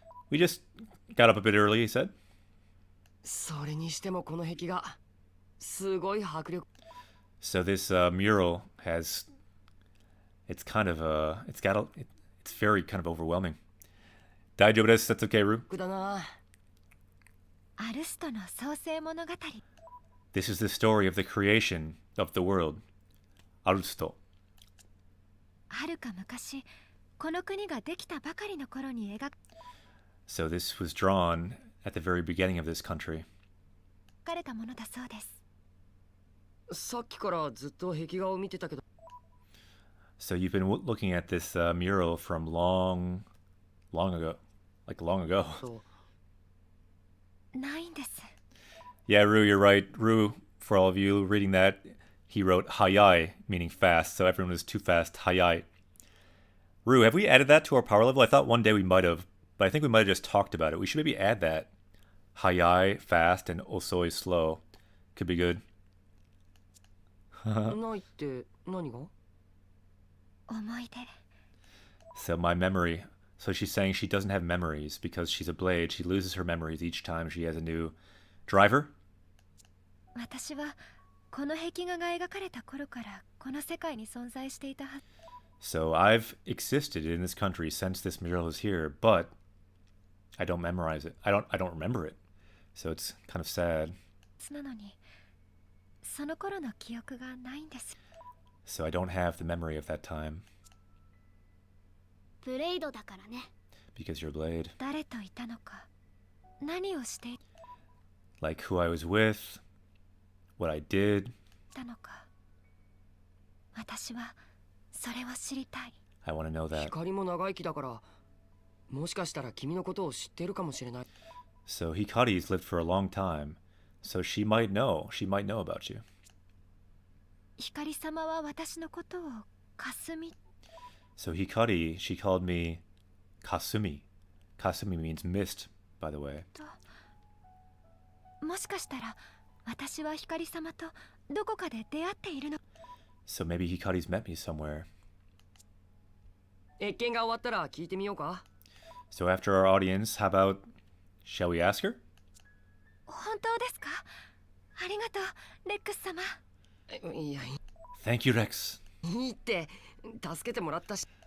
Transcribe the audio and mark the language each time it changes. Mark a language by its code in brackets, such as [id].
[en] We just got up a bit early, he said. [ja] それにしてもこの壁画すごい迫力。 [en] So this mural has, it's kind of it's very kind of overwhelming. [ja] Daijoubu desu. [en] That's okay, Rue. [ja] だな。アルストの創世物語。 [en] This is the story of the creation of the world. Arusto. [ja] はるか昔、この国ができたばかりの頃に描 [en] So this was drawn at the very beginning of this country. [ja] かれたものだそうです。さっきからずっと壁画を見てたけど。 [en] So you've been looking at this mural from long ago. Like long ago. [ja] そう。ないんです。 [en] Yeah, Rue, you're right. Rue, for all of you reading that, he wrote hayai, meaning fast, so everyone was too fast. Hayai. Rue, have we added that to our power level? I thought one day we might have, but I think we might have just talked about it. We should maybe add that. Hayai, fast, and osoi, slow. Could be good. [ja] ないって何が？思い出。 [en] So my memory. So she's saying she doesn't have memories because she's a blade. She loses her memories each time she has a new driver. [ja] 私はこの壁画が描かれた頃からこの世界に存在していたはず。 [en] So I've existed in this country since this mural is here, but I don't memorize it. I don't remember it. So it's kind of sad. [ja] なのに、その頃の記憶がないんです。 [en] So I don't have the memory of that time [ja] ブレイドだからね。 [en] because you're blade. [ja] 誰といたのか、何をしてい [en] Like who I was with, what I did. [ja] たのか。私はそれを知りたい。 [en] I want to know that. [ja] 光も長生きだから、もしかしたら君のことを知ってるかもしれない。 [en] So Hikari's lived for a long time. So she might know. She might know about you. [ja] 光様は私のことを霞 [en] So Hikari, she called me Kasumi. Kasumi means mist, by the way. [ja] と。もしかしたら私は光様とどこかで出会っているの。 [en] So maybe Hikari's met me somewhere. [ja] 謁見が終わったら聞いてみようか。 [en] So after our audience, how about, shall we ask her? [ja] 本当ですか？ありがとう、レックス様。いや、 [en] Thank you, Rex. [ja] いいって助けてもらったし